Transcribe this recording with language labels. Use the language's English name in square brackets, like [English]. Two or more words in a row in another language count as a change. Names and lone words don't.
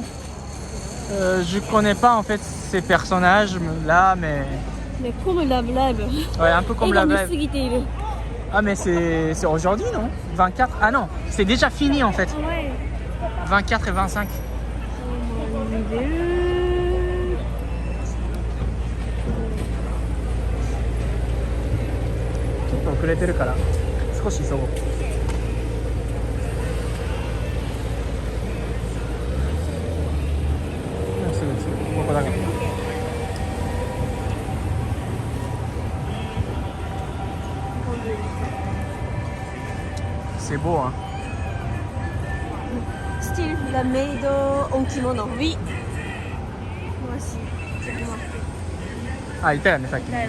[French] Je connais pas en fait ces personnages là, mais comme Love Live. ouais, un peu comme Love Live. Ah mais c'est aujourd'hui non? 24? Ah non, c'est déjà fini en fait. Ouais. 24 et 25. Oh mon Dieu. [Japanese] ちょっと遅れてるから少し急ごう。すぐここだけ。 [French] C'est beau hein. Style la maid en kimono. Oui. Moi aussi. C'est moi. [Japanese] あ、いたよねさっき。だよね。